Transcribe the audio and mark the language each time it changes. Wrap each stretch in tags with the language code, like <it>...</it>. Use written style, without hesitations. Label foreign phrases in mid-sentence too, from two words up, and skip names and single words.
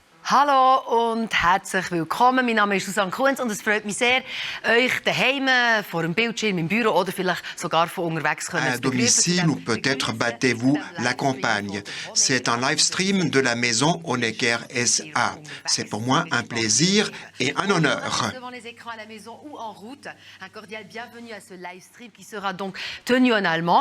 <de>Hallo und herzlich willkommen. Mein Name ist Susanne Kunz und es freut mich sehr, euch daheim vor dem Bildschirm im Büro oder vielleicht sogar von unterwegs</de> <fr>à domicile ou peut-être battez-vous la campagne. C'est un</fr> <en>live stream</en> <fr>de la maison Honecker SA. C'est pour moi un plaisir et un honneur. Devant les écrans à la maison ou en route, un cordial bienvenue à ce</fr> <en>live stream</en> <fr>qui sera donc tenu en allemand.</fr>